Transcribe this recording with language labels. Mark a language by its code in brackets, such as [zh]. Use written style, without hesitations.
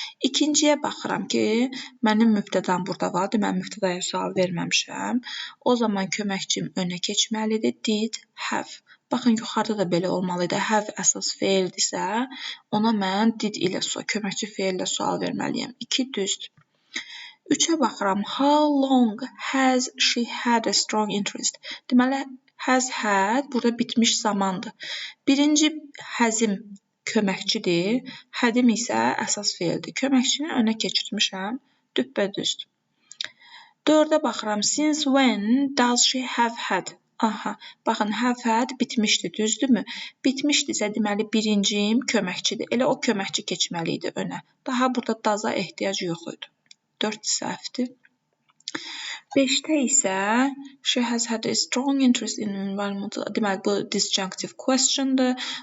[az] İkinciyə baxıram ki, mənim mübtədam burada var. Deməli, mübtədaya sual verməmişəm. O zaman köməkçim önə keçməlidir. [en] Did have. [az] Baxın, yuxarıda da belə olmalı idi. Have əsas feildirsə, ona mən did ilə köməkçi feillə sual verməliyəm. 2 düzdür. 3-ə baxıram. [en] How long has she had a strong interest? [az] Deməli, has had burada bitmiş zamandır. Birinci has'im köməkçidir, hadim isə əsas feildir. Köməkçini önə keçirmişəm, düppədüzdür. 4-ə baxıram. [en] Since when does she have had? [az] Aha, baxın, have had bitmişdir, düzdürmü? Bitmişdirsə, deməli, birincim köməkçidir. Elə o köməkçi keçməli idi önə. Daha burada daza ehtiyac yox idi. 4 səhvdir. 5-də isə [en] she has had a strong interest in environmental. [az] Deməli, bu disjunctive question'dır.